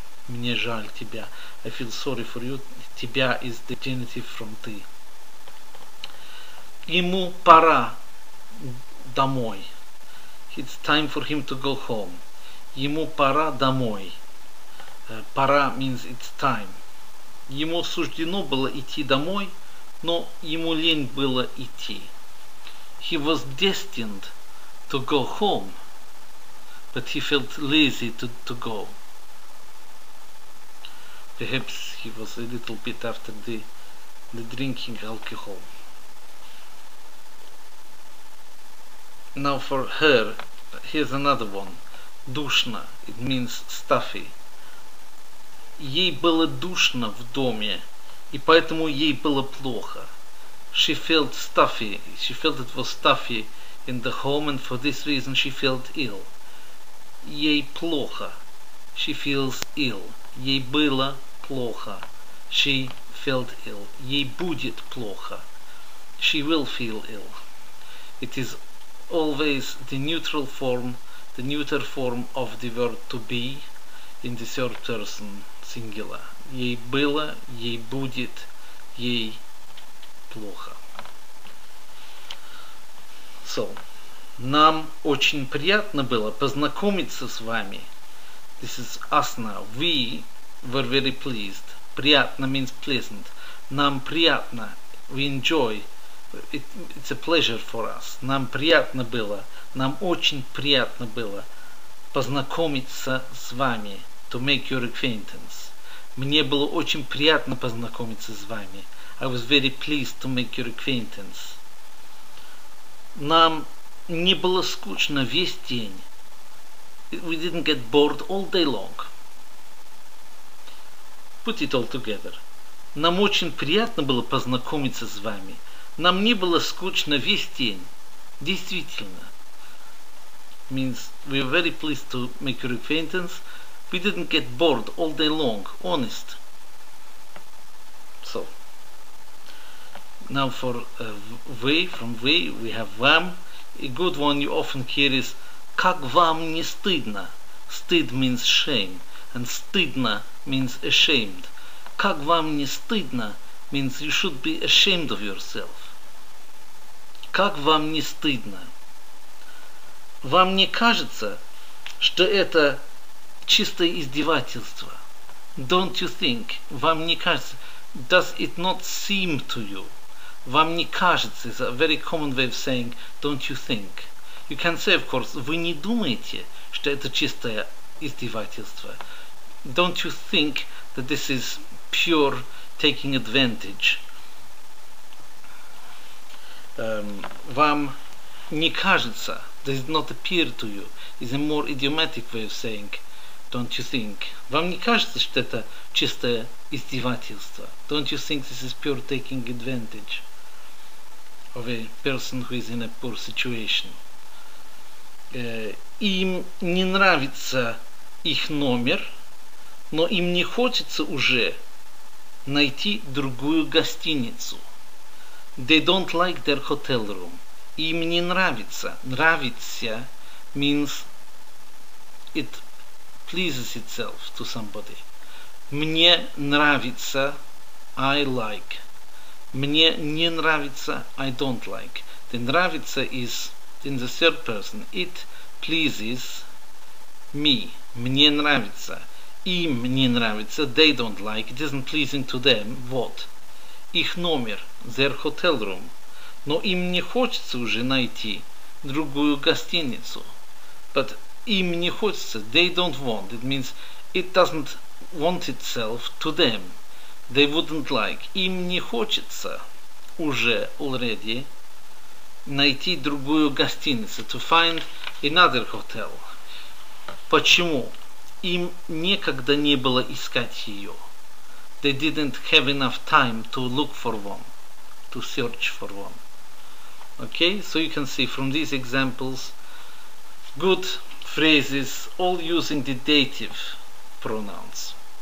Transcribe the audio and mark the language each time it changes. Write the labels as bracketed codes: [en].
[ru] Мне жаль тебя. [en] I feel sorry for you. Тебя is the genitive from ты. [ru] Ему пора домой. [en] It's time for him to go home. [ru] Ему пора домой. [en] Пора means it's time. [ru] Ему суждено было идти домой, но ему лень было идти. [en] He was destined to go home, but he felt lazy to go. Perhaps he was a little bit after the drinking alcohol. Now for her, here's another one. Душно, it means stuffy. [ru] Ей было душно в доме, и поэтому ей было плохо. [en] She felt stuffy, she felt it was stuffy in the home, and for this reason she felt ill. [ru] Ей плохо, [en] she feels ill. [ru] Ей было плохо, [en] she felt ill. [ru] Ей будет плохо, [en] she will feel ill. It is always the neutral form, the neuter form of the verb to be in the third person singular. [ru] Ей было, ей будет, ей плохо. So, нам очень приятно было познакомиться с вами. [en] This is us now. We were very pleased. Приятно means pleasant. [ru] Нам приятно. [en] We enjoy. It's a pleasure for us. [ru] Нам приятно было. Нам очень приятно было познакомиться с вами. [en] To make your acquaintance. [ru] Мне было очень приятно познакомиться с вами. [en] I was very pleased to make your acquaintance. [ru] Нам не было скучно весь день. [en] We didn't get bored all day long. Put it all together. [ru] Нам очень приятно было познакомиться с вами. Нам не было скучно весь день. Действительно. [en] Means we were very pleased to make your acquaintance. We didn't get bored all day long. Honest. So. Now for вы, from we have вам. A good one you often hear is [ru] как вам не стыдно? [en] Стыд means shame. And стыдно means ashamed. [ru] Как вам не стыдно [en] means you should be ashamed of yourself. [ru] Как вам не стыдно? Вам не кажется, что это чистое издевательство? [en] Don't you think? [ru] Вам не кажется? [en] Does it not seem to you? [ru] Вам не кажется [en] is a very common way of saying don't you think? You can say, of course, [ru] вы не думаете, что это чистое издевательство? [en] Don't you think that this is pure taking advantage? [ru] Вам не кажется, [en] does it not appear to you, is a more idiomatic way of saying don't you think? [ru] Вам не кажется, что это чистое издевательство? [en] Don't you think this is pure taking advantage of a person who is in a poor situation? [ru] Им не нравится их номер, но им не хочется уже найти другую гостиницу. [en] They don't like their hotel room. [ru] Им не нравится. [en] Нравится means it pleases itself to somebody. [ru] Мне нравится, [en] I like. [ru] Мне не нравится, [en] I don't like. The нравится is in the third person. It pleases me. [ru] Мне нравится. Им не нравится. [en] They don't like. It isn't pleasing to them. [ru] Вот. Их номер. [en] Their hotel room. [ru] Но им не хочется уже найти другую гостиницу. But им не хочется. [en] They don't want. It means it doesn't want itself to them. They wouldn't like. [ru] Им не хочется уже already найти другую гостиницу. [en] To find another hotel. [ru] Почему? Им некогда не было искать ее. [en] They didn't have enough time to look for one. To search for one. Okay, so you can see from these examples good phrases all using the dative pronouns.